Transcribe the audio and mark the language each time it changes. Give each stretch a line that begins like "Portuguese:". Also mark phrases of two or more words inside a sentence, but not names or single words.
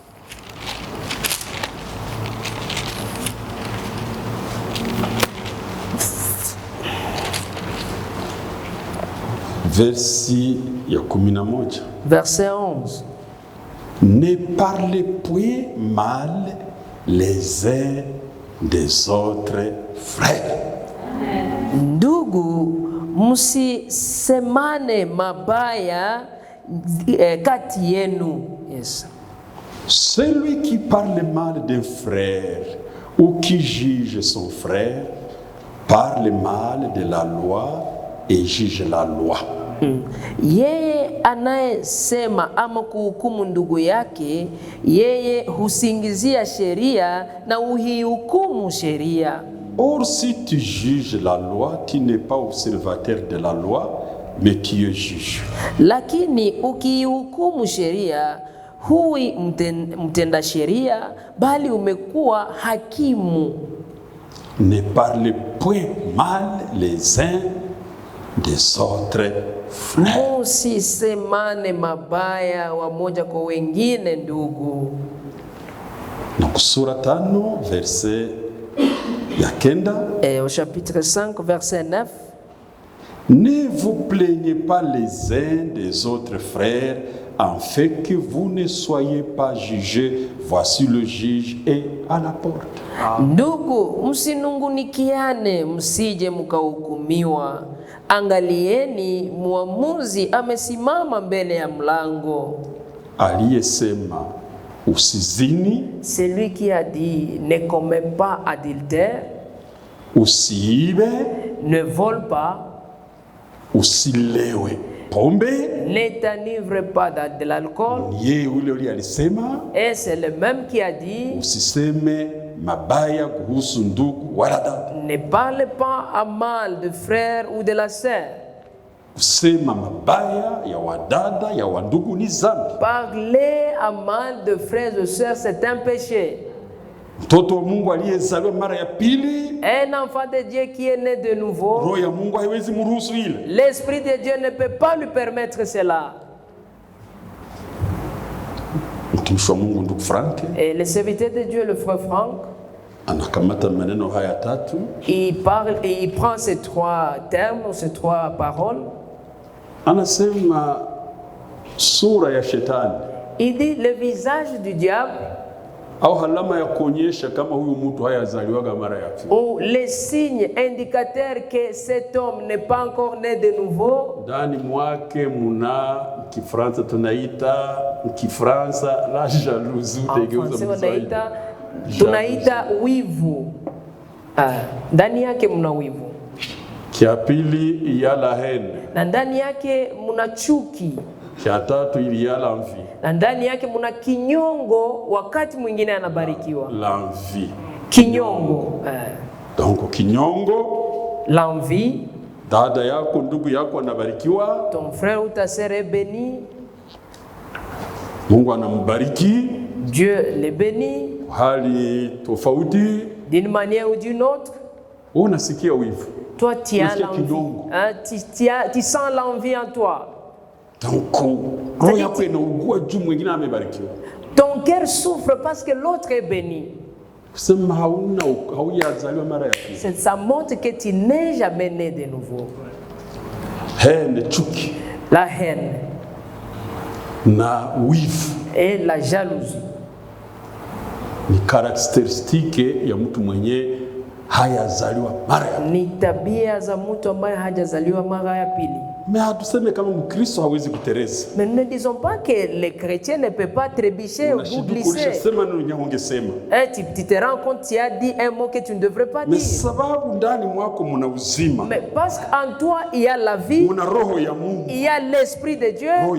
French: Verset 11. Ne parlez point mal les uns des autres frères.
Swahili: Ndugu, msisemane mabaya kati yenu. Yes.
French: Celui qui parle mal d'un frère ou qui juge son frère parle mal de la loi et juge la loi.
Swahili: Yeye anayesema ama kuhukumu ndugu yake, yeye husingizia sheria na uhihukumu sheria.
French: Or, si tu juges la loi, tu n'es pas observateur de la loi, mais tu es juge.
Swahili: Lakini ukihukumu sheria, hui mtenda sheria, bali umekuwa hakimu.
French: Ne parlez point mal les uns des autres frères.
Swahili: Usisemane mabaya wamoja kwa wengine ndugu. Donc sura 5 verset ya 9.
French: Au chapitre 5 verset 9. Ne vous plaignez pas les uns des autres frères, en fait que vous ne soyez pas jugés. Voici le juge est à la porte.
Swahili: Ndugu, msinungunikiane, msije mkahukumiwa. Angalieni, muamuzi amesimama mbele ya mlango. Aliyesema usizini,
French: celui qui a dit ne commets pas adultère,
Swahili: usiibe,
French: ne vole pas,
Swahili: usilewe pombe,
French: ne t'enivre pas de l'alcool. Et c'est le même qui a dit
Swahili: usiseme mabaya kuhusu ndugu wala dada.
French: Ne parle pas à mal de frère ou de la sœur.
Swahili: kusema mabaya ya wadada ya wandugu ni dhambi.
French: Parler à mal de frères et sœurs, c'est un péché.
Swahili: Mtoto wa Mungu aliyezaliwa mara ya pili,
French: un enfant de Dieu qui est né de nouveau,
Swahili: roho ya Mungu haiwezi mruhusu ile.
French: L'esprit de Dieu ne peut pas lui permettre cela.
Swahili: Mtumishi wa Mungu ndugu Frank,
French: et le serviteur de Dieu, le frère Franck,
Swahili: anakamata maneno haya tatu,
French: il parle et il prend ces trois termes, ces trois paroles.
Swahili: Anasema sura ya shetani,
French: il dit le visage du diable,
Swahili: au halama ya kuonyesha kama huyu mtu hayazaliwaga mara ya pili,
French: ou les signes indicateurs que cet homme n'est pas encore né de nouveau.
Swahili: Ndani mwake muna Kifransa tunaita Kifransa
French: la jalousie,
Swahili: tunaita wivu. Ndani yake muna wivu. Kia pili ya
French: la haine,
Swahili: na ndani yake muna chuki. Kia tatu ili ya
French: l'envie,
Swahili: na ndani yake muna kinyongo wakati mwingine anabarikiwa.
French: L'envie.
Swahili: Kinyongo. Donc kinyongo,
French: l'envie.
Swahili: Dada yako ndugu yako anabarikiwa,
French: ton frère ou ta sœur est béni,
Swahili: Mungu anambariki,
French: Dieu les bénit,
Swahili: hali tofauti,
French: d'une manière ou d'une autre.
Swahili: Unasikia wivu,
French: toi tu as l'envie, tu sens l'envie en toi. Ton cœur souffre parce que l'autre est béni. Ça montre que tu n'es jamais né de nouveau. La haine et la jalousie
Swahili: ni caractéristique ya mtu mwenye hayazaliwa mara ya pili. Ni tabia za mtu ambaye hajazaliwa mara ya pili.
French: Mais nous ne disons pas que les chrétiens ne peuvent pas trébucher ou glisser. Tu te rends compte, tu as dit un mot que tu ne devrais pas dire. Mais parce qu'en toi, il y a la vie, il y a l'esprit de Dieu.